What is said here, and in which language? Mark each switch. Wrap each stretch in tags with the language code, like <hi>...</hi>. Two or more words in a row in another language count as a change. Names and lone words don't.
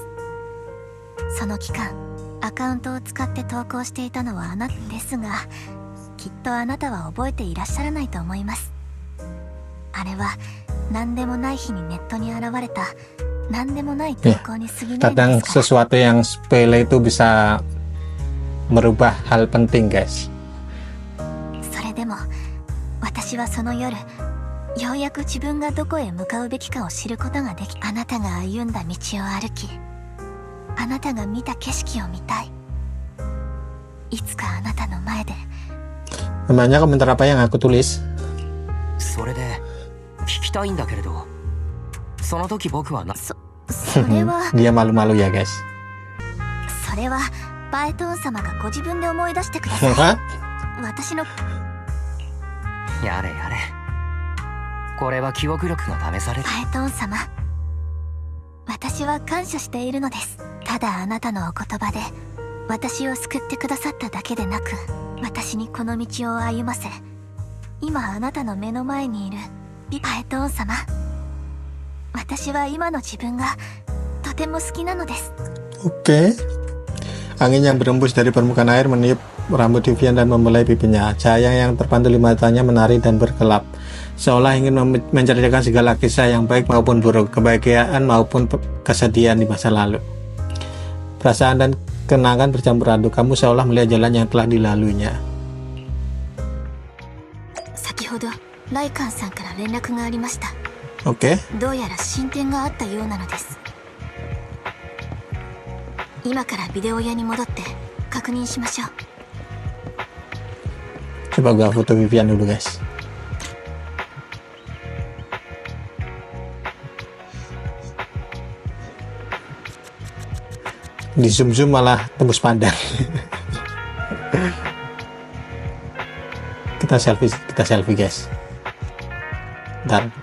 <ja>その期間、アカウントを使って投稿していたのはあなたですが、きっとあなたは覚えていらっしゃらないと思います。あれは何でもない日にネットに現れた何でもない投稿に過ぎないの</ja> <id>Kadang</id> <ja>ですから。</ja> <id>sesuatu yang sepele itu bisa merubah hal penting, guys.</id> <ja>それでも私はその夜、ようやく自分がどこへ向かうべきかを知ることができ、あなたが歩んだ道を歩き、あなたが見た景色を見たい。いつかあなたの前で。</ja> <id>Namanya komentar apa yang aku tulis?</id> <ja>それで聞きたいんだけれど、その時僕はそれは</ja> <id>Dia malu-malu ya, guys.</id> <ja>それはパエトン様がご自分で思い出してください。私のやれやれ、これは記憶力が試される。パエトン様、私は感謝しているのです。ただあなたのお言葉で私を救ってくださっただけでなく、私にこの道を歩ませ、今あなたの目の前にいるパエトン様、私は今の自分がとても好きなのです。</ja> <id>Oke. Angin yang berembus dari permukaan air meniup rambut Vivian dan membelai pipinya. Cahaya yang terpantul di matanya menari dan berkelap, seolah ingin menceritakan segala kisah yang baik maupun buruk, kebahagiaan maupun kesedihan di masa lalu. Perasaan dan kenangan bercampur aduk. Kamu seolah melihat jalan yang telah dilaluinya.</id> <ja>先ほどライカンさんから連絡がありました。</ja> <id>Oke.</id> <ja>どうやら進展があったようなのです。今からビデオ屋に戻って確認しましょう。</ja> <id>Coba gua foto Vivian dulu, guys. Di zoom malah tembus pandang. Kita</id> <en>selfie guys.</en> <id>Bentar.</id>